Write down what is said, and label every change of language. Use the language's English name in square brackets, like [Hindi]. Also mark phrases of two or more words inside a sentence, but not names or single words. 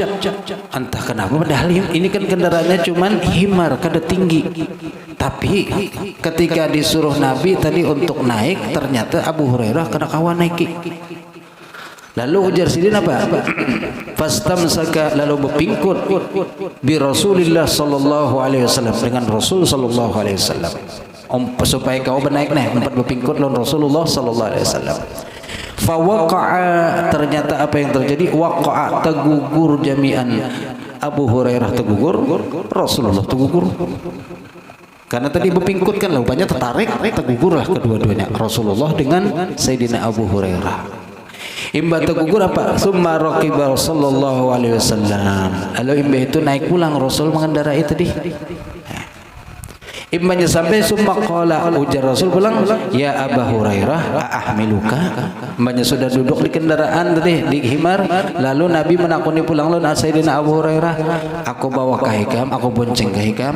[Banjar] Entah kenapa, padahal ini kan kendaraannya cuman himar, kada tinggi. Tapi ketika disuruh Nabi tadi untuk naik, ternyata Abu Hurairah kada kawa naiki. Lalu ujar sidin apa? Fastamsaka, lalu berpingkut [Arabic] برسول الله صلى الله عليه وسلم, [Banjar] dengan Rasul [Arabic] صلى الله عليه وسلم. [Banjar] Supaya kau bernaik empat berpingkut lawan Rasulullah [Arabic] صلى الله عليه وسلم. [Banjar] Fawaqa'a, ternyata apa yang terjadi? Waqa'a, tergugur jami'an. Abu Hurairah tergugur, Rasulullah tergugur. Karena tadi berpingkut kan, banyak tertarik, tergugurlah kedua-duanya, Rasulullah dengan Sayyidina Abu Hurairah. Imba tergugur apa? [Arabic] ثم ركب صلى الله عليه وسلم. [Banjar] Lalu imba itu naik pulang, Rasul mengendarai tadi. Imbanya sampai [Arabic] ثم قال, [Banjar] ujar Rasul pulang, [Arabic] يا أبا هريرة أحملك. [Banjar] Imbanya sudah duduk di kendaraan tadi, di himar. Lalu Nabi menakuni pulang lawan Sayyidina Abu Hurairah, aku bawa ke hikam, aku bonceng ke hikam.